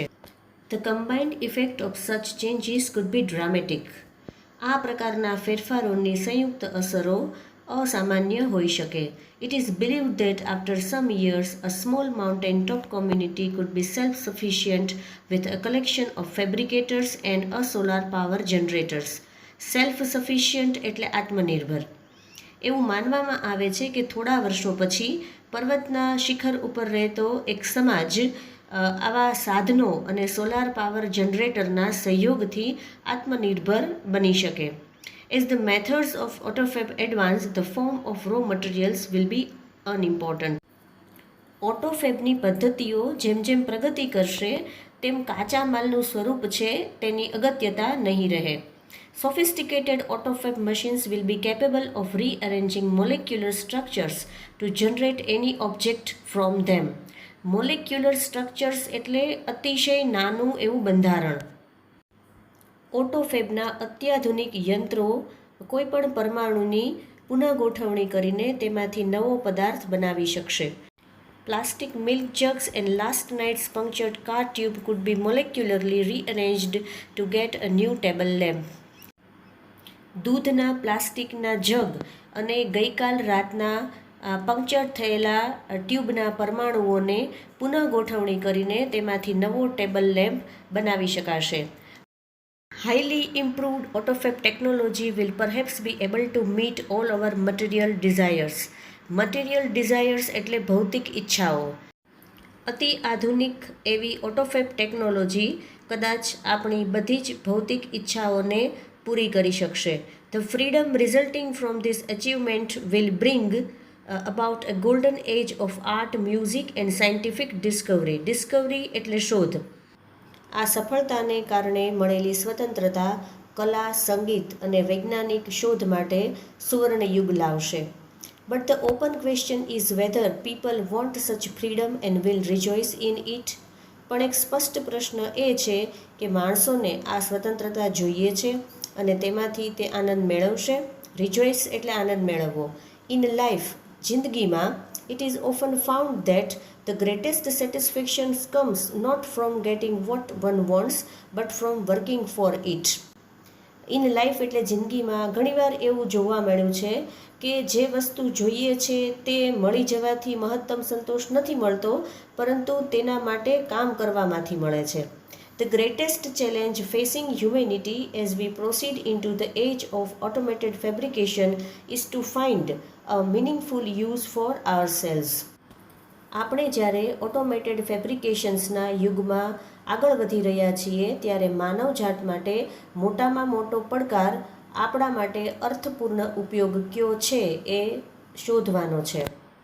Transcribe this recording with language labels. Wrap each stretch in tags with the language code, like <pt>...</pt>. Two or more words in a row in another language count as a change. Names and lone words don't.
<en>The combined effect of such changes could be dramatic.</en> <gu>આ પ્રકારના ફેરફારોની સંયુક્ત અસરો અસામાન્ય હોઈ શકે.</gu> <en>It is believed that after some years, a small mountain-top community could be self-sufficient with a collection of fabricators and a solar power generators.</en> <gu>Self-sufficient એટલે આત્મનિર્ભર. એવું માનવામાં આવે છે કે થોડા વર્ષો પછી પર્વતના શિખર ઉપર રહેતો એક સમાજ આવા સાધનો અને</gu> <en>solar power generator</en> <gu>સહયોગથી આત્મનિર્ભર બની શકે.</gu> <en>As the methods of AutoFab advance, the form of raw materials will be unimportant.</en> <gu>ઓટોફેબની પદ્ધતિઓ જેમ જેમ પ્રગતિ કરશે તેમ કાચા માલનું સ્વરૂપ છે તેની અગત્યતા નહીં રહે.</gu> <en>Sophisticated AutoFab machines will be capable of rearranging molecular structures to generate any object from them. Molecular structures</en> <gu>એટલે અતિશય નાનું એવું બંધારણ. ઓટોફેબના અત્યાધુનિક યંત્રો કોઈપણ પરમાણુની પુનઃગોઠવણી કરીને તેમાંથી નવો પદાર્થ બનાવી શકશે.</gu> <en>Plastic milk jugs and last night's punctured car tube could be molecularly rearranged to get a new table lamp.</en> <gu>દૂધના પ્લાસ્ટિકના જગ અને ગઈકાલ રાતના પંક્ચર થયેલા ટ્યુબના પરમાણુઓને પુનઃગોઠવણી કરીને તેમાંથી નવો</gu> <en>table lamp</en> <gu>બનાવી શકાશે.</gu> <en>Highly improved AutoFab technology will perhaps be able to meet all our material desires. Material desires</en> <gu>એટલે ભૌતિક ઈચ્છાઓ. અતિ આધુનિક એવી ઓટોફેબ ટેકનોલોજી કદાચ આપણી બધી જ ભૌતિક ઈચ્છાઓને પૂરી કરી શકશે.</gu> <en>The freedom resulting from this achievement will bring about a golden age of art, music and scientific discovery.</en> <gu>Discovery એટલે શોધ. આ સફળતાને કારણે મળેલી સ્વતંત્રતા કલા, સંગીત અને વૈજ્ઞાનિક શોધ માટે સુવર્ણ યુગ લાવશે.</gu> <en>But the open question is whether people want such freedom and will rejoice in it.</en> <gu>પણ એક સ્પષ્ટ પ્રશ્ન એ છે કે માણસોને આ સ્વતંત્રતા જોઈએ છે અને તેમાંથી તે આનંદ મેળવશે. રિજોઇસ એટલે આનંદ મેળવવો.</gu> <en>in life, જિંદગીમાં, it is often found that the greatest satisfaction comes not from getting what one wants but from working for it. in life</en> <gu>એટલે જિંદગીમાં ઘણીવાર એવું જોવા મળ્યું છે કે જે વસ્તુ જોઈએ છે તે મળી જવાથી મહત્તમ સંતોષ નથી મળતો, પરંતુ તેના માટે કામ કરવામાંથી મળે છે.</gu> <en>The greatest challenge facing humanity as we proceed into the age of automated fabrication is to find a meaningful use for ourselves.</en> <gu>આપણે જ્યારે</gu> <en>automated fabrications</en> <gu>યુગમાં આગળ વધી રહ્યા છીએ ત્યારે માનવજાત માટે મોટામાં મોટો પડકાર આપણા માટે અર્થપૂર્ણ ઉપયોગ કયો છે એ શોધવાનો છે.</gu>